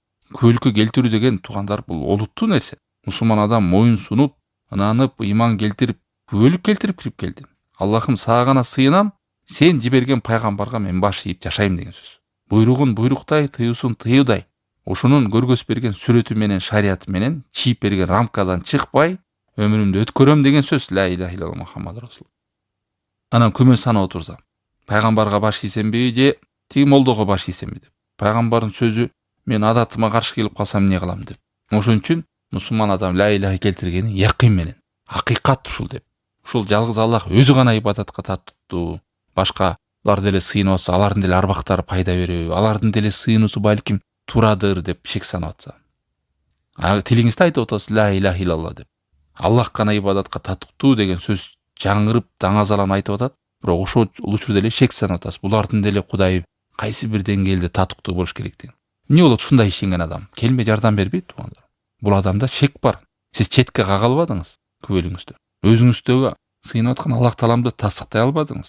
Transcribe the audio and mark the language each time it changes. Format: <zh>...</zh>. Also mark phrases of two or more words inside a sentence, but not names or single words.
<ky>Күбөлүккө келтирүү деген туугандар бул олуттуу нерсе. Мусулман адам моюн сунуп, ынанып, иман келтирип, күбөлүк келтирип кирип келди. Аллахым сага гана сыйынам, сен жиберген пайгамбарга мен баш ийип жашайм деген сөз. Буйругун буйруктай, тыюусун тыюудай, ошонун көргөзүп берген сүрөтү менен, шариаты менен чийип берген рамкадан чыкпай өмүрүмдү өткөрөм деген сөз.</ky> <ar>لا إله إلا الله محمد رسول.</ar> <ky>Анан күмөн санап отурса, пайгамбарга баш ийсемби же тиги молдого баш ийсемби деп. Пайгамбардын сөзү мен адатыма каршы келип калсам эмне кылам деп. Ошон үчүн мусулман адам</ky> <ar>لا إله</ar> <ky>келтиргени якын менен, акыйкат ушул деп. Ушул жалгыз Аллах өзү гана ибадатка тартыптуу. Башкалар деле сыйынып атса, алардын деле арбактары пайда береби, алардын деле сыйынуусу балким туурадыр деп шек санап атса. Тилиңизде айтып атасыз</ky> <ar>لا إله إلا الله</ar> <ky>деп. Аллах гана ибадатка татыктуу деген сөз жаңырып, даңазалан айтып атат. Бирок ошол учурда эле шек санап атасыз. Булардын деле Кудай кайсы бир деңгээлде татыктуу болуш керектигин. Эмне болот ушундай ишенген адам? Келме жардам бербейт туугандар. Бул адамда шек бар. Сиз четке кага албадыңыз күбөлүңүздө. Өзүңүздөгү сыйынып аткан Аллах Тааламды тасыктай албадыңыз.</ky>